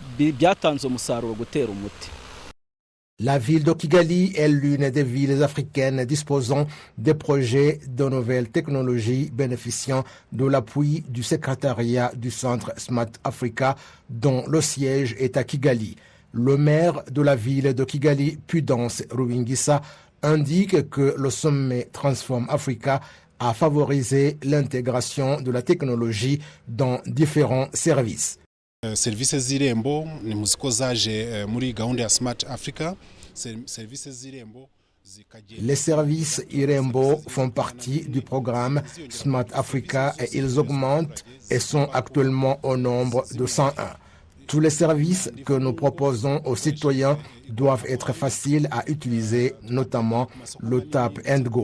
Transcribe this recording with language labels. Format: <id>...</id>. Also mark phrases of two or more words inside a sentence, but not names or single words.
<fr>La ville de Kigali est l'une des villes africaines disposant des projets de nouvelles technologies bénéficiant de l'appui du secrétariat du centre Smart Africa dont le siège est à Kigali. Le maire de la ville de Kigali, Pudence Rubingisa, indique que le sommet Transform Africa a favorisé l'intégration de la technologie dans différents services.</fr> <rw>Services z'irembo ni muziko zaje muri gahunda ya Smart Africa.</rw> <fr>Les services Irembo font partie du programme Smart Africa et ils augmentent et sont actuellement au nombre de 101. Tous les services que nous proposons aux citoyens doivent être faciles à utiliser, notamment le Tap and Go.</fr>